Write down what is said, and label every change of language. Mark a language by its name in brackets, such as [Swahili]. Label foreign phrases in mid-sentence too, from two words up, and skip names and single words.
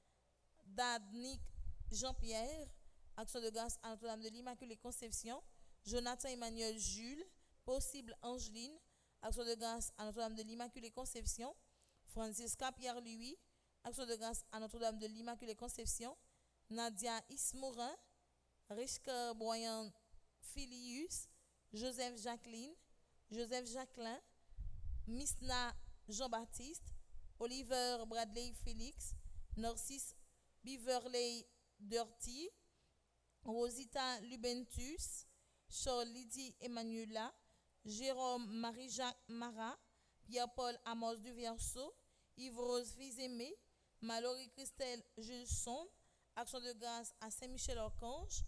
[French] Dad Nick Jean-Pierre, Action de grâce à Notre-Dame de l'Immaculée Conception, Jonathan Emmanuel Jules, Possible Angeline, Action de grâce à Notre-Dame de l'Immaculée Conception, Francisca Pierre-Louis, Action de grâce à Notre-Dame de l'Immaculée Conception, Nadia Ismourin, Rishka Boyan Filius, Joseph Jacqueline, Joseph Jacquelin, Misna Jean-Baptiste, Oliver Bradley Félix, Narcisse Beverley Dirty, Rosita Lubentus, Charles Lydie Emmanuela, Jérôme Marie-Jacques Marat, Pierre-Paul Amos du Verseau, Yves-Rose Fils-Aimé, Mallory Christelle Julson, Action de grâce à Saint-Michel-Archange.